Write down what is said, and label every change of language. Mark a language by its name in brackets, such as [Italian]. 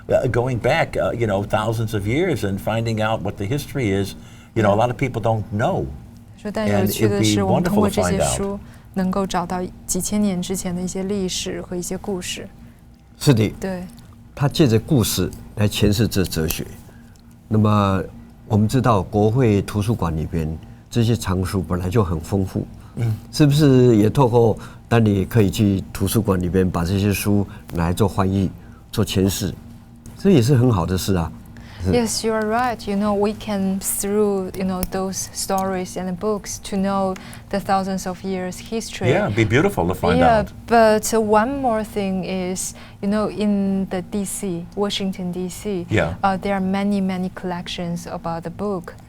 [English] Going back, thousands of years and finding out what the history is. A lot of people don't know. [Chinese] 说，但有趣的是，我们通过这些书能够找到几千年之前的一些历史和一些故事。是的，对。他借着故事来诠释这哲学。那么我们知道，国会图书馆里边这些藏书本来就很丰富，是不是也透过当你可以去图书馆里边把这些书拿来做翻译、做诠释，这也是很好的事啊。 [English] Yes, you are right. We can through those stories and books to know the thousands of years history. Yeah, it'd be beautiful to find out. But one more thing is, in the D.C., Washington D.C. There are many collections about the book.